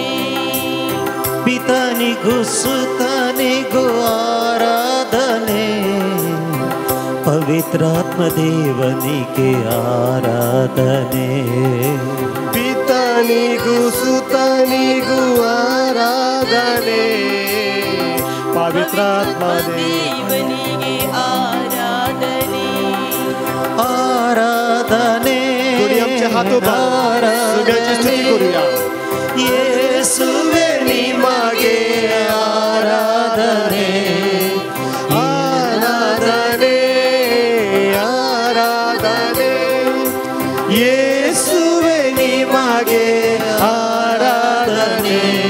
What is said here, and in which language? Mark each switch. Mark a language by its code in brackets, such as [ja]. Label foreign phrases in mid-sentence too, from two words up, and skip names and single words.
[kn] ಪಿತನಿಗೂ ಸುತನಿಗೂ ಆರಾಧನೆ ಪವಿತ್ರಾತ್ಮ ದೇವನಿಗೆ ಆರಾಧನೆ ಪಿತನಿಗೂ ಸುತನಿಗೂ ಆರಾಧನೆ ಪವಿತ್ರಾತ್ಮ ದೇವನಿಗೆ ಆರಾಧನೆ आराधने [mr] दोन्ही आमचे हात उभा सगळ्यांची स्तुती करूया [kn] ಯೇಸುವೆ ನಿಮಗೆ ಆರಾಧನೆ ಆರಾಧನೆ ಆರಾಧನೆ ಯೇಸುವೆ ನಿಮಗೆ ಆರಾಧನೆ